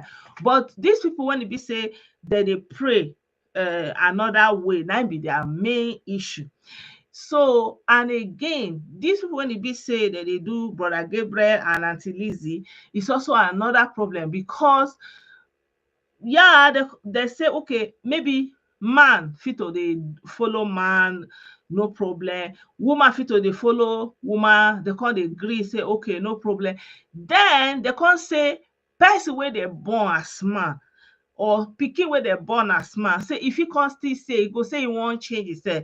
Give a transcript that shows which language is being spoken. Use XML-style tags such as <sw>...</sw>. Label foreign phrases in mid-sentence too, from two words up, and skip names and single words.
<pcm>But these people, when it be say that they pray another way, that be their main issue. So, and again, these people, when it be say that they do Brother Gabriel and Auntie Lizzie, it's also another problem, because yeah, they say okay, maybe man fit to dey follow man, no problem. Woman fit to dey follow woman, they come dey gree say okay, no problem. Then they come say person wey dey born as man, or pikin wey dey born as man, say if he come still say, he go say he wan change himself.</pcm>